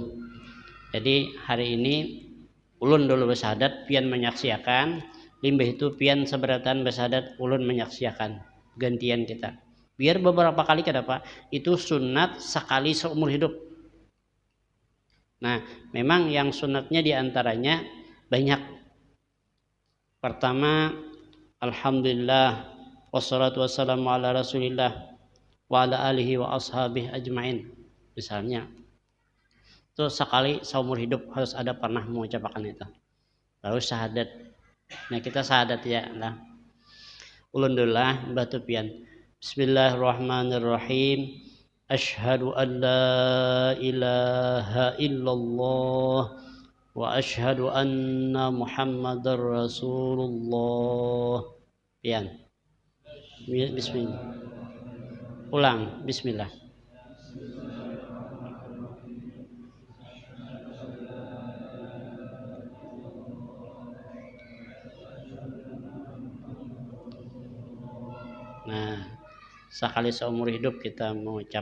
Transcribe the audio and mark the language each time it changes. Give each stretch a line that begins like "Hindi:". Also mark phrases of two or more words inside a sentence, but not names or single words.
Banjar: Jadi hari ini ulun dulu bersyahadat, pian menyaksikan, limbah itu pian seberatan bersyahadat, ulun menyaksikan, gantian kita. Biar beberapa kali kada apa, itu sunat sekali seumur hidup. Nah, memang yang sunatnya diantaranya banyak.
Arabic: Pertama, الحمد لله والصلاة والسلام على رسول الله وعلى آله وأصحابه أجمعين.
Banjar: Misalnya itu sekali seumur hidup harus ada pernah mengucapkan itu. Lalu syahadat. Nah, kita syahadat ya lah. Ulun dululah batu pian.
Arabic: بسم الله الرحمن الرحيم أشهد أن لا إله إلا الله وأشهد أن محمدا رسول الله.
Banjar: Pian. Bismillah. Ulang, bismillah. Nah, sekali seumur hidup kita mengucap.